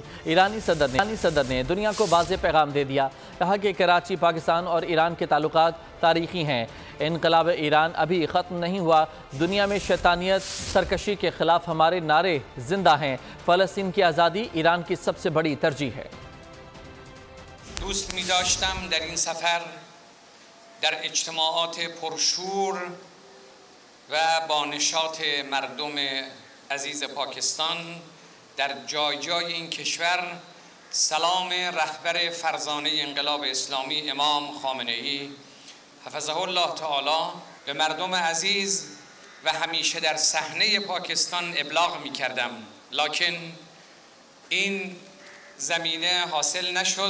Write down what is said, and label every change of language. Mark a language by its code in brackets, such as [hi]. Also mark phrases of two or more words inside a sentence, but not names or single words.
[ur] ایرانی صدر نے دنیا کو واضح پیغام دے دیا. کہا کہ کراچی، پاکستان اور ایران کے تعلقات تاریخی ہیں. انقلاب ایران ابھی ختم نہیں ہوا۔ دنیا میں شیطانیت، سرکشی کے خلاف ہمارے نعرے زندہ ہیں. فلسطین کی آزادی ایران کی سب سے بڑی ترجیح ہے. [fa] دوست می داشتم در این سفر در اجتماعات پرشور و با نشاط مردم عزیز پاکستان در جای جای این کشور سلام رهبر فرزانه انقلاب اسلامی امام خامنه ای [ar] حفظه الله تعالی [fa] به مردم عزیز و همیشه در صحنه پاکستان ابلاغ می کردم، لکن این زمینه حاصل نشد.